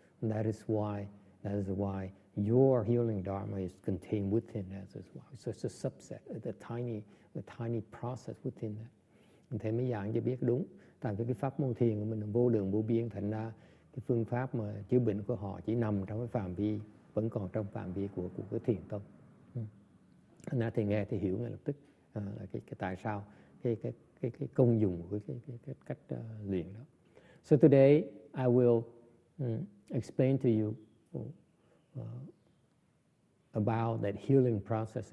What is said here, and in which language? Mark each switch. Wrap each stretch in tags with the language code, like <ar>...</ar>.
<en>And that is why your healing dharma is contained within that as well. So it's a subset, a tiny process within that.</en> <vi>Thế mới dạng cho biết đúng. Tại vì cái pháp môn thiền của mình là vô lượng vô biên, thành ra cái phương pháp mà chữa bệnh của họ chỉ nằm trong cái phạm vi, vẫn còn trong phạm vi của cái thiền tông. Thành ra thì nghe thì hiểu ngay lập tức là cái tại sao cái công dụng của cái cách luyện đó.</vi> <en>So today I will explain to you about that healing process.</en>